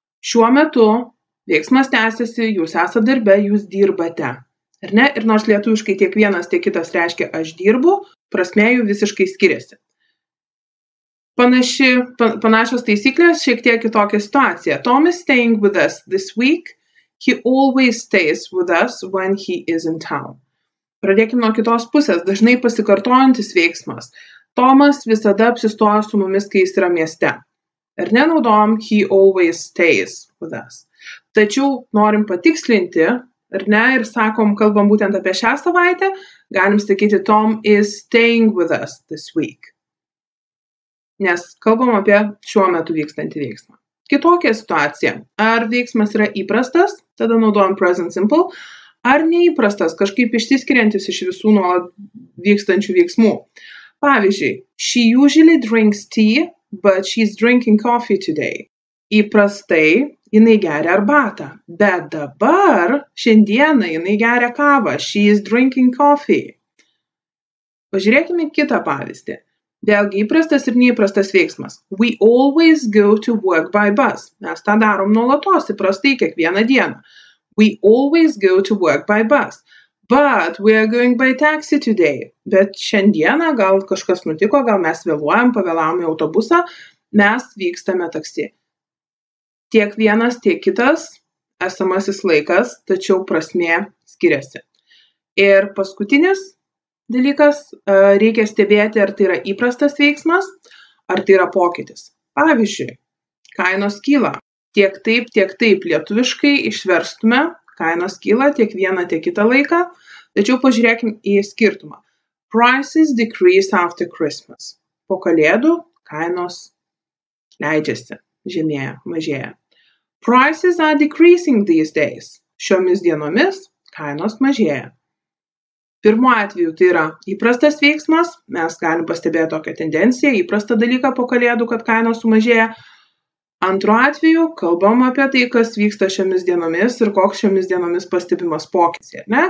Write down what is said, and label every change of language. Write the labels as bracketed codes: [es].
[lt] Šiuo metu veiksmas tęsiasi, jūs esate darbe, jūs dirbate. Ar ne? Ir nors lietuviškai tiek vienas, tiek kitas reiškia aš dirbu, prasmė jų visiškai skiriasi. Panašios taisyklės, šiek tiek kitokia situacija. [en] Tom is staying with us this week. He always stays with us when he is in town. [lt] Pradėkime nuo kitos pusės, dažnai pasikartojantis veiksmas. Tomas visada apsistoja su mumis, kai jis yra mieste. Ar nenaudojam [en] he always stays with us. [lt] Tačiau norim patikslinti, ar ne, ir kalbam būtent apie šią savaitę, galim sakyti [en] Tom is staying with us this week. [lt] Nes kalbam apie šiuo metu vykstantį veiksmą. Kitokia situacija. Ar veiksmas yra įprastas, tada naudojam present simple, ar neįprastas, kažkaip išsiskiriantis iš visų nuolat vykstančių veiksmų. Pavyzdžiui, [en] she usually drinks tea, but she's drinking coffee today. [lt] Įprastai jinai geria arbatą, bet dabar šiandieną jinai geria kavą. [en] She is drinking coffee. [lt] Pažiūrėkime kitą pavyzdį. Vėlgi įprastas ir neįprastas veiksmas. [en] We always go to work by bus. [lt] Mes tą darom nuolatos, įprastai kiekvieną dieną. [en] We always go to work by bus, but we are going by taxi today. [lt] Bet šiandieną gal kažkas nutiko, gal mes pavėlavom į autobusą, mes vykstame taksi. Tiek vienas, tiek kitas esamasis laikas, tačiau prasmė skiriasi. Ir paskutinis dalykas, reikia stebėti, ar tai yra įprastas veiksmas, ar tai yra pokytis. Pavyzdžiui, kainos kyla. Tiek taip lietuviškai išverstume, kainos kyla tiek vieną, tiek kitą laiką, tačiau pažiūrėkime į skirtumą. [en] Prices decrease after Christmas. [lt] Po kalėdų kainos leidžiasi, žemėja, mažėja. [en] Prices are decreasing these days. [lt] Šiomis dienomis kainos mažėja. Pirmu atveju tai yra įprastas veiksmas, mes galim pastebėti tokią tendenciją, įprastą dalyką po kalėdų, kad kainos sumažėja. Antru atveju kalbam apie tai, kas vyksta šiomis dienomis ir koks šiomis dienomis pastebimas pokytis, ne?